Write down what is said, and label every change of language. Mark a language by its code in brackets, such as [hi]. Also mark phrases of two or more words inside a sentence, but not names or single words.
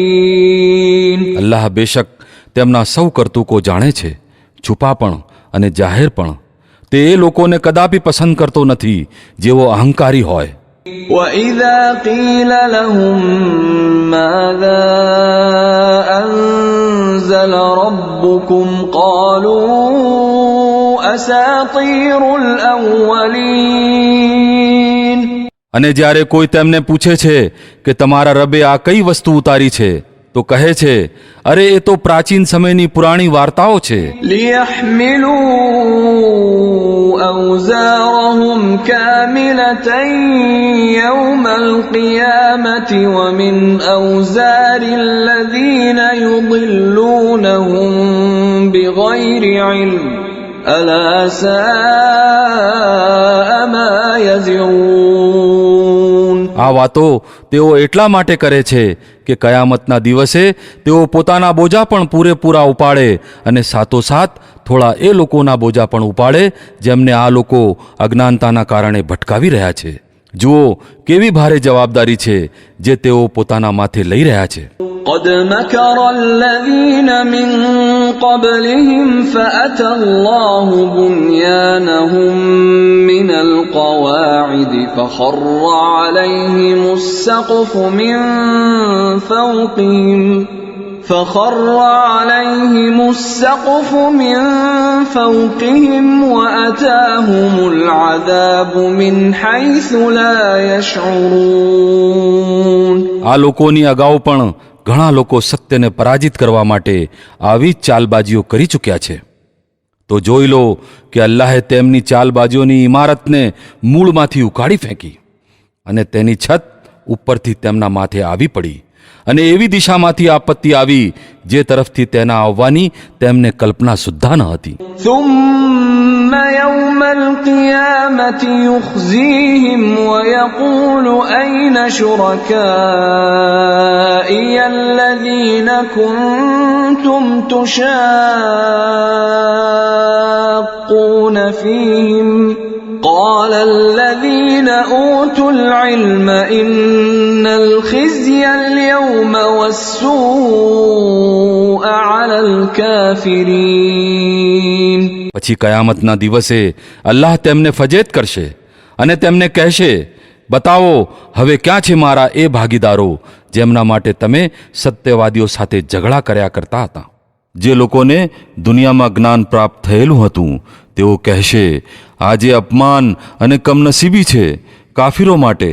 [gu] અલ્લાહ બેશક તેમના સૌ કરતૂકો જાણે છે, છુપા પણ અને જાહેર પણ. તે એ લોકોને કદાપી પસંદ કરતો નથી જેઓ અહંકારી હોય. [ar] وَإِذَا قِيلَ لَهُم مَّاذَا أَنزَلَ رَبُّكُمْ قَالُوا أَسَاطِيرُ الْأَوَّلِينَ. [gu] અને જ્યારે કોઈ તેમને પૂછે છે કે તમારા રબે આ કઈ વસ્તુ ઉતારી છે, તો કહે છે, અરે એ તો પ્રાચીન સમયની પુરાણી વાર્તાઓ છે. [ar] لِيَحْمِلُوا أَوْزَارَهُمْ كَامِلَةً يَوْمَ الْقِيَامَةِ وَمِنْ أَوْزَارِ الَّذِينَ يُضِلُّونَهُم بِغَيْرِ عِلْمٍ أَلَا سَاءَ مَا يَزِرُونَ. [gu] આ વાતો તેઓ એટલા માટે કરે છે કે કયામતના દિવસે તેઓ પોતાના બોજા પણ પૂરેપૂરા ઉપાડે અને સાથોસાથ થોડા એ લોકોના બોજા પણ ઉપાડે જેમને આ લોકો અજ્ઞાનતાના કારણે ભટકાવી રહ્યા છે. જુઓ કેવી ભારે જવાબદારી છે જે તેઓ પોતાના માથે લઈ રહ્યા છે. [ar] قد مكر الذين من قبلهم فأتى الله بنيانهم من القواعد فخر عليهم السقف من فوقهم وأتاهم العذاب من حيث لا يشعرون. [gu] આ લોકોની અગાઉ પણ ઘણા લોકો સત્યને પરાજિત કરવા માટે આવી જ ચાલબાજીઓ કરી ચૂક્યા છે. તો જોઈ લો કે અલ્લાહે તેમની ચાલબાજીઓની ઇમારતને મૂળમાંથી ઉખાડી ફેંકી અને તેની છત ઉપરથી તેમના માથે આવી પડી અને એવી દિશામાંથી આપત્તિ આવી જે તરફથી તેના આવવાની તેમને કલ્પના સુદ્ધા ન હતી. [ar] ثم يوم القيامة يخزيهم ويقول أين شركائي الذين كنتم تشاقون فيهم قال الذين أوتوا العلم إن الخزي اليوم والسوء على الكافرين. [gu] પછી કયામતના દિવસે અલ્લાહ તેમને ફજેત કરશે અને તેમને કહેશે, બતાવો હવે ક્યાં છે મારા એ ભાગીદારો જેમના માટે તમે સત્યવાદીઓ સાથે ઝઘડા કર્યા કરતા હતા. જે લોકોને દુનિયામાં જ્ઞાન પ્રાપ્ત થયેલું હતું તેઓ કહેશે, આજે અપમાન અને કમનસીબી છે કાફિરો માટે.